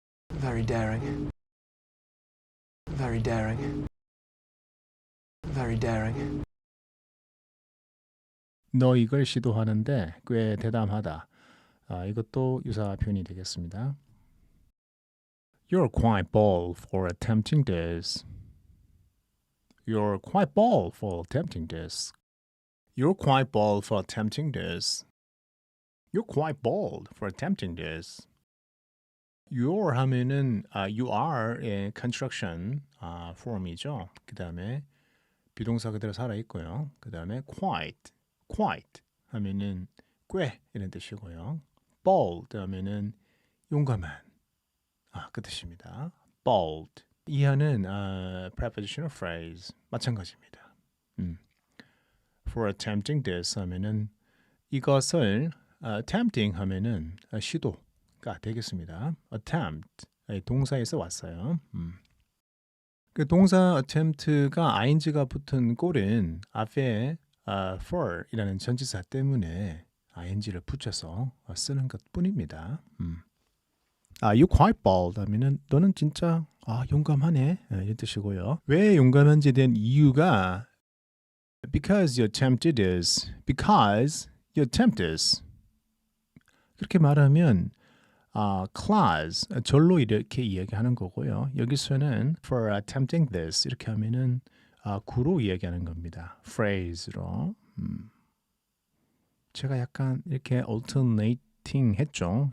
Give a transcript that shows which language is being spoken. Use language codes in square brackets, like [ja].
[en] Very daring. Very daring. Very daring. [ko] 너 이걸 시도하는데 꽤 대담하다. 이것도 유사 표현이 되겠습니다. [en] You're quite bold for attempting this. You're quite bold for attempting this. You're quite bold for attempting this. You're quite bold for attempting this. [ko] Your 하면은 you are의 construction form이죠. 그 다음에 비동사 그대로 살아 있고요. 그 다음에 quite 하면은 꽤 이런 뜻이고요. bold 하면은 용감한 그 뜻입니다. bold 이하는 prepositional phrase 마찬가지입니다. [en] For attempting this [ko] 하면은 이것을 attempting 하면은 시도가 되겠습니다. attempt 동사에서 왔어요. 그 동사 attempt가 ing가 붙은 꼴은 앞에 for 이라는 전치사 때문에 ing를 붙여서 쓰는 것 뿐입니다. [en] You quite bold [ko] 하면은 너는 진짜 용감하네 이런 뜻이고요. 왜 용감한지에 대한 이유가 [en] because you attempted this, because you attempt this. [ko] 그렇게 말하면 clause 절로 이렇게 이야기하는 거고요. 여기서는 [en] for attempting this [ko] 이렇게 하면은 구로 이야기하는 겁니다. phrase로. 제가 약간 이렇게 alternating 했죠.